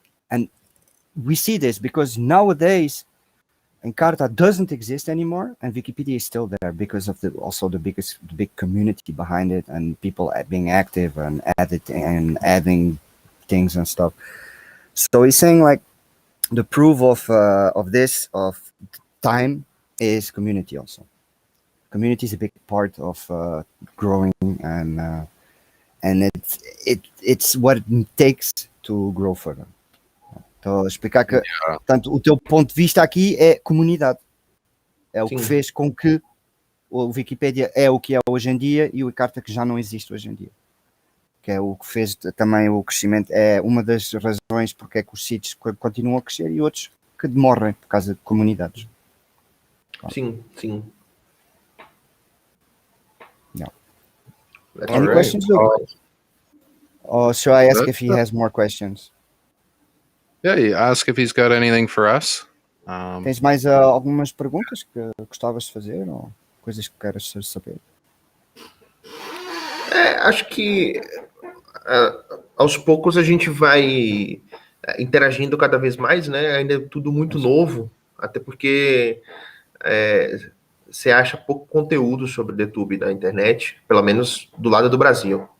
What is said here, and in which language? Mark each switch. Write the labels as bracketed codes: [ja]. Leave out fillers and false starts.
[en] And we see this because nowadays Encarta doesn't exist anymore and Wikipedia is still there because of the big community behind it and people being active and adding things and stuff. So he's saying like, the proof of this of time is community also. Community is a big part of growing, and it's what it takes to grow further. [pt] Então, explicar que portanto, o teu ponto de vista aqui é comunidade. É o que fez com que o Wikipedia é o que é hoje em dia e o Encarta que já não existe hoje em dia. Que é o que fez também o crescimento, é uma das razões porque é que os sítios continuam a crescer e outros que morrem por causa de comunidades. Sim. [en] Yeah. Any questions, Luke? Or should I ask if he has more questions? Yeah, you ask if he's got anything for us. [pt] Tens mais algumas perguntas que gostavas de fazer ou coisas que queres saber? Acho que aos poucos a gente vai interagindo cada vez mais, né? Ainda é tudo muito novo, até porque você acha pouco conteúdo sobre DTube na internet, pelo menos do lado do Brasil.